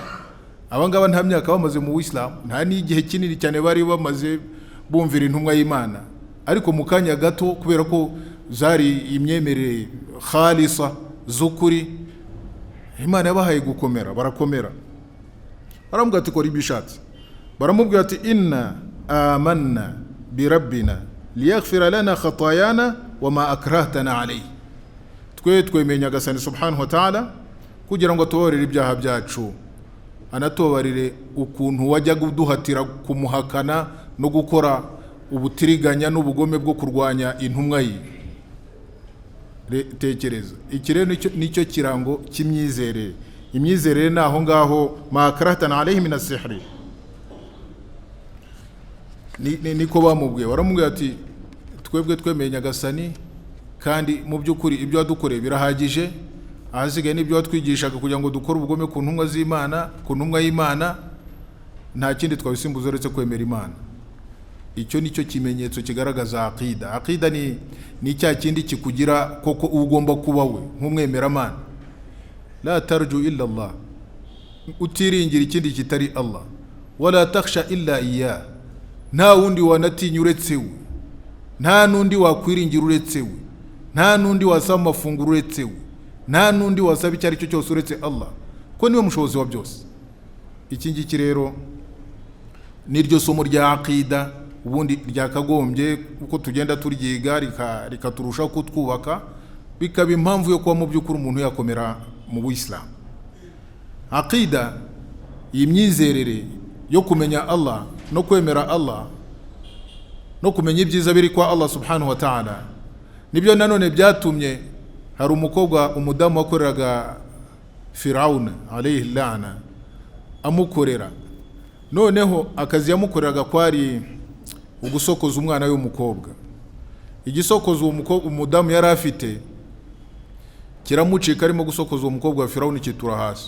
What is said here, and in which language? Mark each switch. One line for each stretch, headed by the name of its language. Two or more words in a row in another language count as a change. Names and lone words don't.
Kinyarwanda: Abangaba nta myaka bamaze mu Islam, nta n'igihe kinini cyane bari bamaze bumvira intumwa y'Imana, ariko mu kanya gato kubera ko zari imyemerere khalisa z'ukuri, Imana yabahaye gukomera, barakomera. Baramubwira ati kora ibyo ushatse. Baramubwira ati
Arabic: إنا آمنا بربنا ليغفر لنا خطايانا وما أكرهتنا عليه.
Kinyarwanda: Twe twemeye Nyagasani
Arabic: سبحانه وتعالى
Kinyarwanda: kugira ngo atubabarire ibyaha byacu, anatubabarire ukuntu wajya guduhatira kumuhakana no gukora ubutiriganya n'ubugome bwo kurwanya intumwa ye. Tekereza, iki rero nicyo kirango cy'imyizerere. Imyizerere naho ngaho
Arabic: ما أكرهتنا عليه من السحر.
Kinyarwanda: Niko bamubwiye, baramubwira ati twebwe twemeye Nyagasani, kandi mu by'ukuri ibyo wadukoreye birahagije, ahasigaye n'ibyo watwigishaga kugira ngo dukore ubugome ku ntumwa z'Imana, ku ntumwa y'Imana, nta kindi twabisimbuza uretse kwemera Imana. Icyo nicyo kimenyetso kigaragaza aqida. Aqida ni cya kindi kikugira koko ugomba kuba we nk'umwemeramana.
Arabic: لا ترجو إلا الله,
Kinyarwanda: utiringira ikindi kitari Allah.
Arabic: ولا تخشى إلا إياه,
Kinyarwanda: nta wundi wanatinya uretse we, nta nundi wakwiringira uretse we, nta nundi wasaba amafunguro uretse we, nta nundi wasaba icyo ari cyo cyose uretse Allah, ko niwe mushobozi wa byose. Iki ngiki rero niryo somo rya aqida, ubundi ryakagombye uko tugenda turyiga rikaturushaho kutwubaka, bikaba impamvu yo kuba mu by'ukuri umuntu yakomera mu Buislamu. Aqida, iyi myizerere yo kumenya Allah no kwemera Allah no kumenya ibyiza biri kwa Allah
Arabic: سبحانه وتعالى,
Kinyarwanda: nibyo nanone byatumye hari umukobwa umudamu wakoreraga Firawuna
Arabic: عليه اللعنة
Kinyarwanda: amukorera. Noneho akazi yamukoreraga kwari ugusokoza umwana w'umukobwa. Igisokoza umudamu yari afite kiramucika, arimo gusokoza umukobwa wa Firawuna kitura hasi.